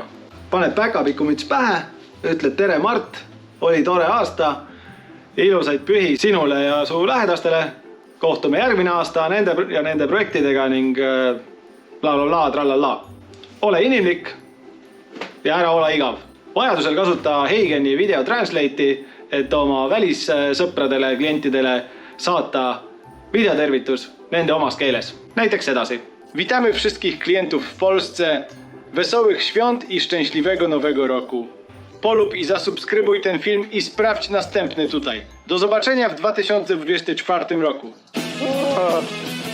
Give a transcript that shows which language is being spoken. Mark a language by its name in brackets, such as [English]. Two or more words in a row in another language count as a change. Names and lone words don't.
[Estonian] Paned päkapikumüts pähe, ütled tere Mart, oli tore aasta, ilusaid pühi sinule ja su lähedastele, kohtume järgmine aasta nende projektidega ning bla-bla-bla, trallalla. Ole inimlik ja ära ole igav. Vajadusel kasuta Heigeni video translate'i, et oma välissõpradele, klientidele saata videotervitus nende omas keeles. Näiteks edasi. [Polish] Witamy wszystkich klientów w Polsce. Wesołych świąt i szczęśliwego nowego roku. Polub i zasubskrybuj ten film i sprawdź następny tutaj. Do zobaczenia w 2024 roku.